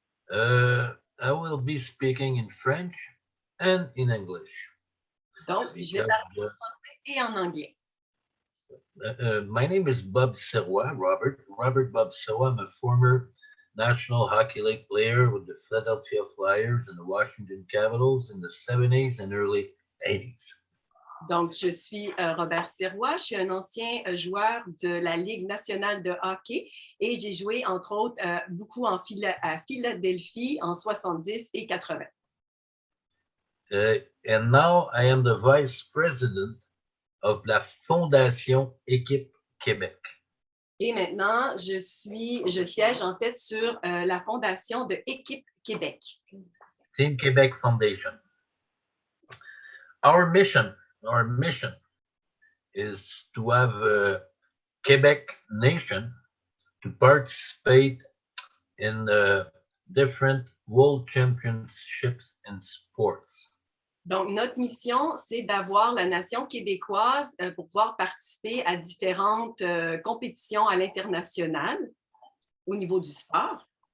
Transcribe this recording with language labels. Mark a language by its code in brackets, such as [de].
[en] I will be speaking in French and in English. [fr] Donc, je vais parler en français et en anglais. [en] My name is Bob Serrois, Robert Bob Serrois. I'm a former National Hockey League player with the Philadelphia Flyers and the Washington Capitals in the 70s and early 80s. [fr] Donc, je suis Robert Serrois, je suis un ancien joueur de la Ligue nationale de hockey et j'ai joué, entre autres, beaucoup à Philadelphie en 70 et 80. [en] And now I am the vice president of la Fondation Équipe Québec. [fr] Et maintenant, je siège en fait sur la fondation de Équipe Québec. [en] Team Québec Foundation. Our mission is to have a Quebec nation to participate in different world championships in sports. [fr] Donc, notre mission, c'est d'avoir la nation québécoise pour pouvoir participer à différentes compétitions à l'international au niveau du sport.